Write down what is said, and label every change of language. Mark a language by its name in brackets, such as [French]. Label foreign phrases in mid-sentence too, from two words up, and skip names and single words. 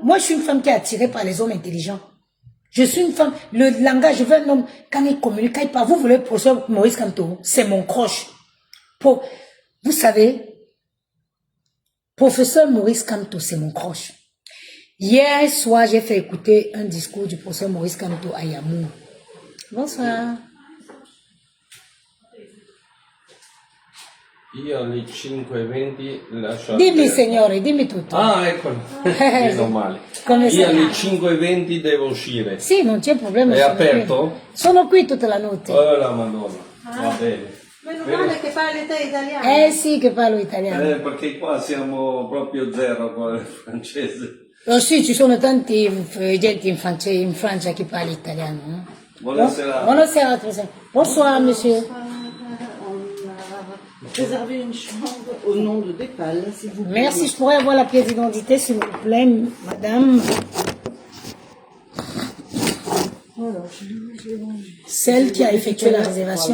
[French] Moi, je suis une femme qui est attirée par les hommes intelligents. Je suis une femme, le langage, je veux un homme, quand il communique, quand il parle, vous voulez le professeur Maurice Kamto, c'est mon croche. Vous savez, professeur Maurice Kamto, c'est mon croche. Hier soir, j'ai fait écouter un discours du professeur Maurice Kamto à Yamour. Bonsoir. [Italian] Io alle 5:20 lascio Dimmi aperto. signore, dimmi tutto. Ah, eccolo. Meno male. Come Io stai? alle 5:20 devo uscire. Sì, non c'è problema. È sono aperto? qui. Sono qui tutta la notte. Oh la madonna. Va bene. Meno male che parli te italiano. Sì, che parlo italiano. Perché qua siamo proprio zero con il francese. Oh sì, ci sono tanti gente in Francia che parla italiano. No? Buonasera. Buonasera, [French] professeur. Bonsoir, monsieur. Réservez une chambre au nom de Dépal, s'il vous plaît. Merci, je pourrais avoir la pièce d'identité, s'il vous plaît, madame. Voilà, Celle qui a effectué la réservation.